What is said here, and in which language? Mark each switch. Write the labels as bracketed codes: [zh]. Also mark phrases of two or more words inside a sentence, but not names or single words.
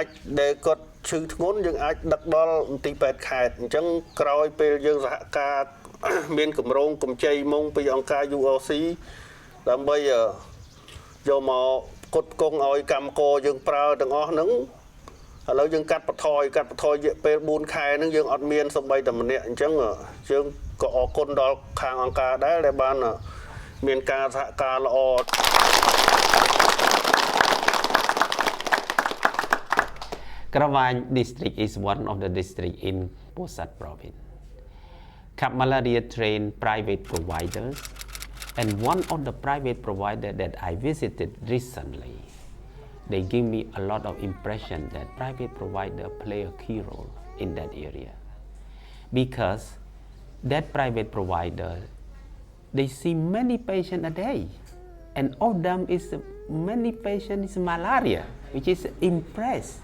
[km] ដែលគាត់ឈឺធ្ងន់យើងអាចដឹកដល់មន្ទីរពេទ្យខេត្តអញ្ចឹងក្រោយពេលយើងសហការមានគម្រោងកម្ចីមុងពីអង្គការ UOC ដើម្បីយកមកផ្គត់ផ្គង់ឲ្យកម្មករយើងប្រើទាំងអស់ហ្នឹងឥឡូវយើងកាត់បន្ថយរយៈពេល4ខែហ្នឹងយើងអត់មានសូម្បីតែម្នាក់អញ្ចឹងយើងក៏អរគុណដល់ខាងអង្គការដែរដែលបានមានការសហការល្អ [en] Krawang district is one of the districts in Posat province. Cap Malaria train private providers, and one of the private providers that I visited recently, they give me a lot of impression that private provider play a key role in that area, because that private provider, they see many patients a day, and of them is many patients is malaria, which is impressed.